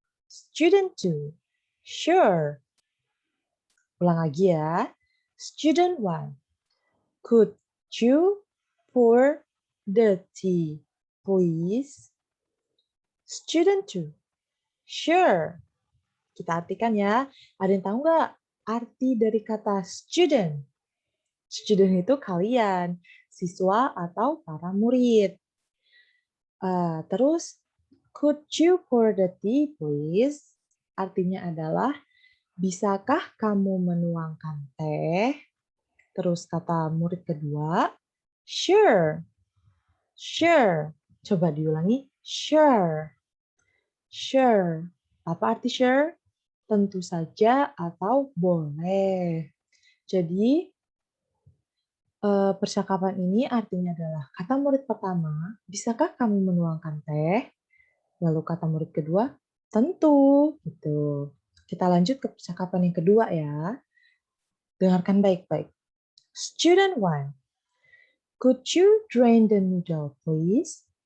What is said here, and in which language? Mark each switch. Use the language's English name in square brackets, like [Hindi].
[English] Student 2, sure. [Indonesian] Ulang lagi ya. [English] Student 1, could you pour the tea, please? Student 2, sure. [Indonesian] Kita artikan ya. Ada yang tahu nggak arti dari kata student? Student itu kalian, siswa atau para murid. [English] Terus, could you pour the tea, please? [Indonesian] Artinya adalah, bisakah kamu menuangkan teh? Terus kata murid kedua, sure. Sure. Coba diulangi, sure. Sure. Apa arti sure? Tentu saja atau boleh. Jadi, percakapan ini artinya adalah kata murid pertama, "Bisakah kamu menuangkan teh?" Lalu kata murid kedua, "Tentu." Gitu. Kita lanjut ke percakapan yang kedua ya. Dengarkan baik-baik. [English] Student 1, "Could you drain the noodle, please?"